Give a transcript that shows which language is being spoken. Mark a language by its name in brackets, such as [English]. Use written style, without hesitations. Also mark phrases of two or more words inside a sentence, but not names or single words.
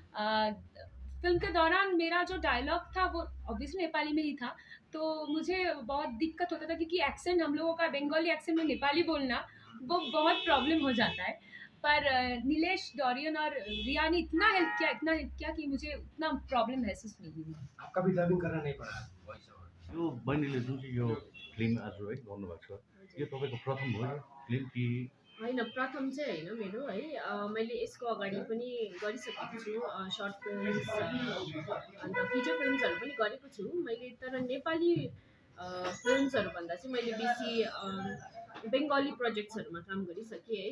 [Hindi] फिल्म के दौरान मेरा जो डायलॉग था वो ऑब्वियसली नेपाली में ही था, तो मुझे बहुत दिक्कत होता था क्योंकि एक्सेंट हम लोगों का बंगाली एक्सेंट में नेपाली बोलना वो बहुत प्रॉब्लम हो जाता है। पर नीलेश, डोरियन और रिया ने इतना हेल्प किया कि मुझे उतना प्रॉब्लम महसूस नहीं हुई। आपका भी डबिंग करना नहीं पड़ा [English] voice over? [Nepali] यो बहिनीले जुन चाहिँ यो फिल्म आज है गर्नुभएको छ यो तपाईँको प्रथम हो फिल्म कि होइन, प्रथम चाहिँ होइन मेरो है। मैले यसको अगाडि पनि गरिसकेको छु [English] short films [Nepali] अन्त फिचर फिल्म्सहरू पनि गरेको छु मैले। तर नेपाली फिल्म्सहरूभन्दा चाहिँ मैले बेसी बङ्गाली प्रोजेक्ट्सहरूमा काम गरिसकेँ है।